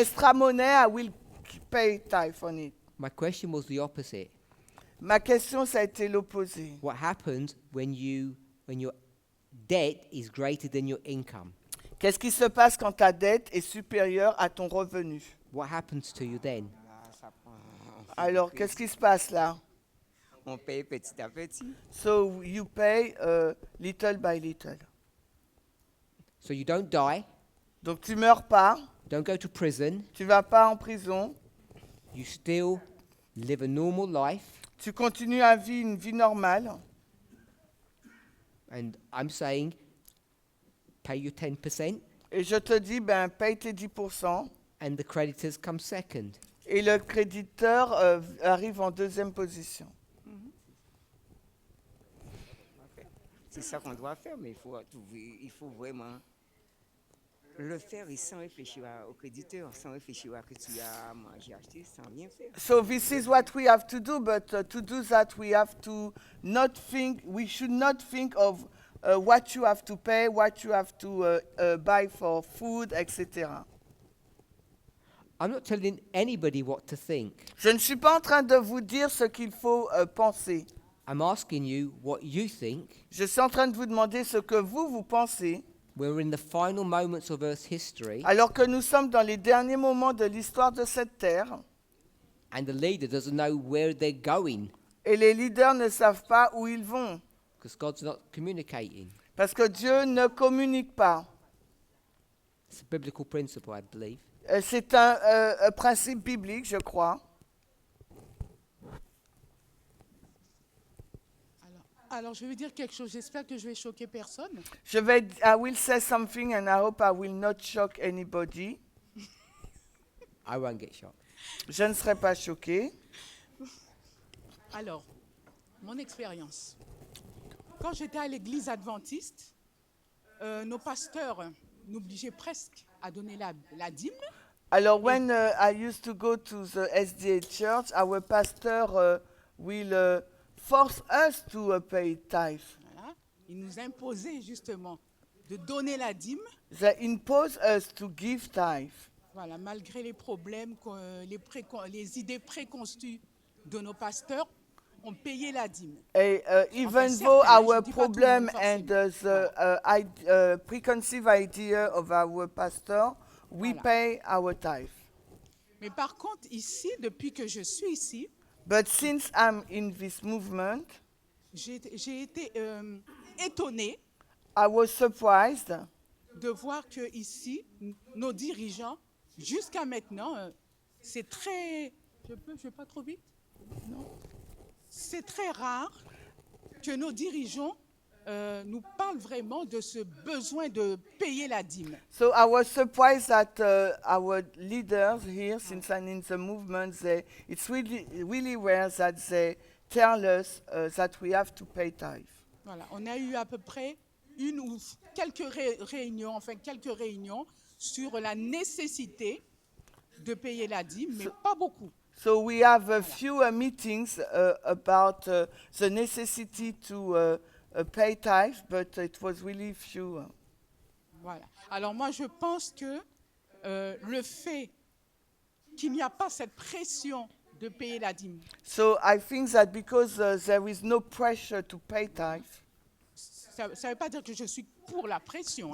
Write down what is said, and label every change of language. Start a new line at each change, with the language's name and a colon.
English: extra money, I will pay tithe on it. My question was the opposite.
French: Ma question, ça a été l'opposé.
English: What happens when your debt is greater than your income?
French: Qu'est-ce qui se passe quand ta dette est supérieure à ton revenu?
English: What happens to you then?
French: Alors, qu'est-ce qui se passe là? On paye petit à petit.
English: So you pay little by little. So you don't die,
French: Donc tu meurs pas,
English: don't go to prison,
French: tu vas pas en prison,
English: you still live a normal life,
French: tu continues à vivre une vie normale.
English: and I'm saying pay your 10%
French: Et je te dis, ben, paye tes 10%.
English: and the creditors come second.
French: Et le créditeur arrive en deuxième position. C'est ça qu'on doit faire, mais il faut vraiment le faire et sans réfléchir au créditeur, sans réfléchir à ce que tu as mangé, acheté, sans rien faire.
English: So this is what we have to do, but to do that we have to not think, we should not think of what you have to pay, what you have to buy for food, etc. I'm not telling anybody what to think.
French: Je ne suis pas en train de vous dire ce qu'il faut penser.
English: I'm asking you what you think.
French: Je suis en train de vous demander ce que vous pensez,
English: We're in the final moments of Earth's history,
French: alors que nous sommes dans les derniers moments de l'histoire de cette terre,
English: and the leader doesn't know where they're going
French: et les leaders ne savent pas où ils vont,
English: because God's not communicating.
French: parce que Dieu ne communique pas.
English: It's a biblical principle, I believe.
French: C'est un principe biblique, je crois. Alors, je vais dire quelque chose. J'espère que je vais choquer personne.
English: I will say something and I hope I will not shock anybody. I won't get shocked.
French: Je ne serai pas choqué. Alors, mon expérience. Quand j'étais à l'église adventiste, nos pasteurs n'obligeaient presque à donner la dîme.
English: Alors, when I used to go to the SDA church, our pastor will force us to pay tithe.
French: Voilà. Ils nous imposaient justement de donner la dîme.
English: They impose us to give tithe.
French: Voilà, malgré les problèmes, les idées préconçues de nos pasteurs, on payait la dîme.
English: And, even
French: Enfin,
English: though
French: certains,
English: our
French: je dis pas tout le
English: problem
French: monde,
English: and the preconceived idea of our pastor, we
French: Voilà.
English: pay our tithe.
French: Mais par contre, ici, depuis que je suis ici,
English: But since I'm in this movement,
French: j'ai été étonnée
English: I was surprised
French: de voir que ici, nos dirigeants, jusqu'à maintenant, c'est très... Je vais pas trop vite? Non. C'est très rare que nos dirigeants nous parle vraiment de ce besoin de payer la dîme.
English: So I was surprised that our leaders here, since I'm in the movement, it's really rare that they tell us that we have to pay tithe.
French: Voilà, on a eu à peu près une ou quelques réunions sur la nécessité de payer la dîme, mais pas beaucoup.
English: So we have a few meetings about the necessity to pay tithe, but it was really few.
French: Voilà. Alors moi, je pense que le fait qu'il n'y a pas cette pression de payer la dîme,
English: So I think that because there is no pressure to pay tithe,
French: ça ne veut pas dire que je suis pour la pression.